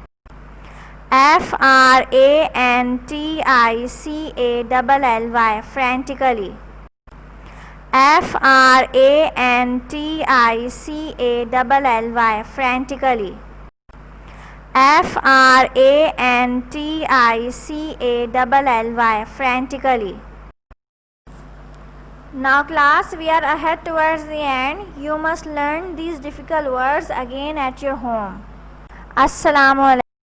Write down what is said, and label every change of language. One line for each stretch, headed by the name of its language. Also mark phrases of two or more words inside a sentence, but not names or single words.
English: F-R-A-N-T-I-C-A-L-L-Y, frantically. F-R-A-N-T-I-C-A-L-L-Y, frantically. F-R-A-N-T-I-C-A-L-L-Y, frantically. Now class, we are ahead towards the end. You must learn these difficult words again at your home.
Arabic: السلام عليكم.